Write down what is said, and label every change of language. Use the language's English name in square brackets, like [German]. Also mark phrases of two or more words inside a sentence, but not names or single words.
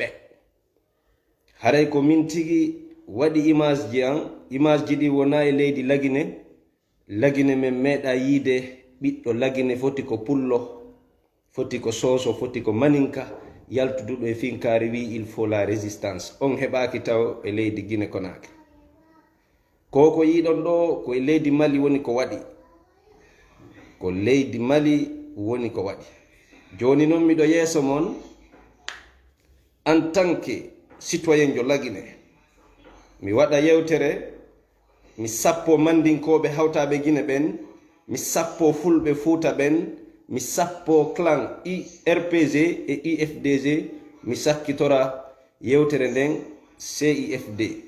[Fula] Haray ko min tigi waɗi image ji an image ji ɗi wona e leydi lagine men meeɗa yiide ɓiɗɗo lagine foti ko pullo foti ko soso foti ko maninka yaltuduɗo e finkari wi [French] il faut la résistance [Fula] on heɓaki taw e leydi Guinée Conakry. Ko yiɗon ɗo ko e leydi Mali woni ko waɗi ko leydi Mali woni ko waɗi. Joni noon miɗo yeeso mon [French] en tant que citoyen [Fula] jo lagine mi waɗa yewtere mi sappo mandinkoɓe hawtaɓe Guinée ɓen mi sappo fulɓe Fouta ɓen mi sappo clan IRPG e IFDG mi sakkitora yewtere nden CIFD.